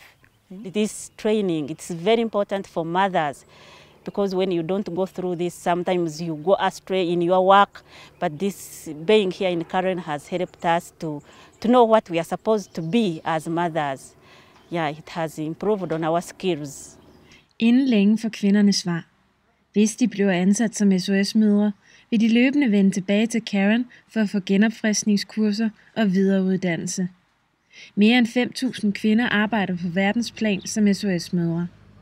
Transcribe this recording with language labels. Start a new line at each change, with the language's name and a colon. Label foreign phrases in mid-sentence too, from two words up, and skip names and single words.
English: This training, it's very important for mothers because when you don't go through this, sometimes you go astray in your work. But this being here in Karen has helped us to know what we are supposed to be as mothers. Yeah, it has improved on our skills.
Danish: Inden længe får kvinderne svar. Hvis de bliver ansat som SOS-mødre, vil de løbende vende tilbage til Karen for at få genopfriskningskurser og videreuddannelse. Mere end 5.000 kvinder arbejder på verdensplan som SOS-mødre.